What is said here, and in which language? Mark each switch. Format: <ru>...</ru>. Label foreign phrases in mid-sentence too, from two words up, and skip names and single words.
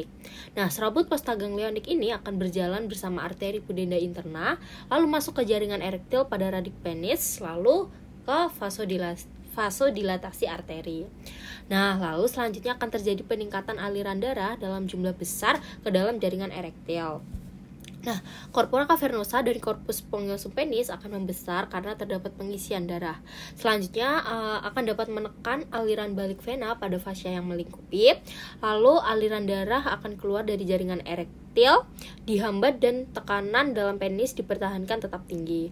<id>Nah, serabut postganglionik ini akan berjalan bersama arteri</id> <la>pudenda interna,</la> <id>lalu masuk ke jaringan erektil pada</id> <la>radik penis,</la> <id>lalu ke vasodilatasi arteri. Nah, lalu selanjutnya akan terjadi peningkatan aliran darah dalam jumlah besar ke dalam jaringan erektil. Nah,</id> <la>corpora cavernosa</la> <id>dari</id> <la>corpus spongiosum penis</la> <id>akan membesar karena terdapat pengisian darah. Selanjutnya akan dapat menekan aliran balik vena pada fascia yang melingkupi. Lalu aliran darah akan keluar dari jaringan erektil, dihambat dan tekanan dalam penis dipertahankan tetap tinggi.</id>